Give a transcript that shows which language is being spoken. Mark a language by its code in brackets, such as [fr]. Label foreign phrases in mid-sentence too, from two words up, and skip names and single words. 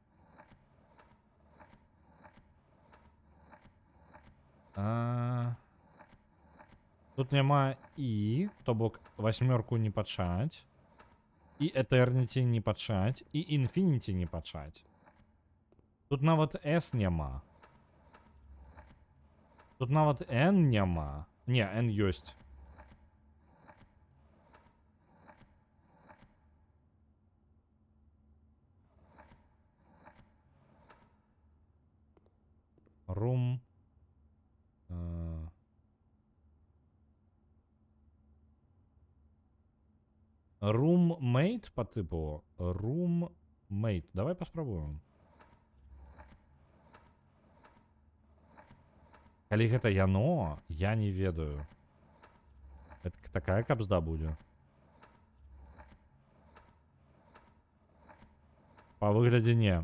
[be] Тут няма і, то бок 8 не пачаць, і Eternity не пачаць, і Infinity не пачаць. Тут нават S няма. Тут нават N няма. Не, N ёсць. [en] Room. [ru] Roommate по типу. [be] Roommate. Давай паспрабуем. Калі гэта яно, я не ведаю. [ru] Это такая [be] кабзда будзе. Па выглядзе не.